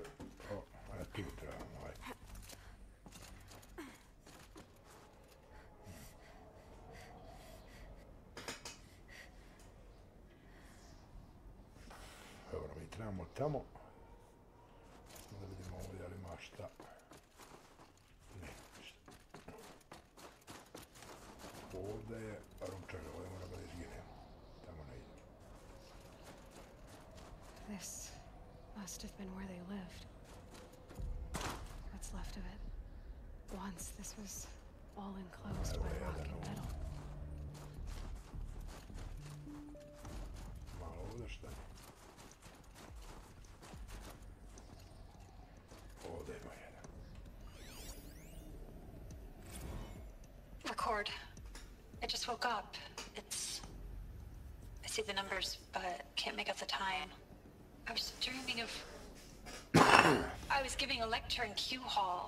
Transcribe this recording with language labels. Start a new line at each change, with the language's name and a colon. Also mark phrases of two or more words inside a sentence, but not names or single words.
Bosnian: O, ajde, tu trebamo, ajde. Dobro, mi trebamo tamo. Da vidimo ovdje, ali ima šta. Ne, ništa. Ovdje je ručak, ovdje moramo da izginemo. Tamo ne ide.
English: This must have been where they lived. What's left of it. Once this was all enclosed by rock and metal.
Bosnian: Malo ovdje šta je. Ovdje ima jedan.
English: Record. I just woke up. I see the numbers, but can't make out the time. I was dreaming of... I was giving a lecture in Q Hall.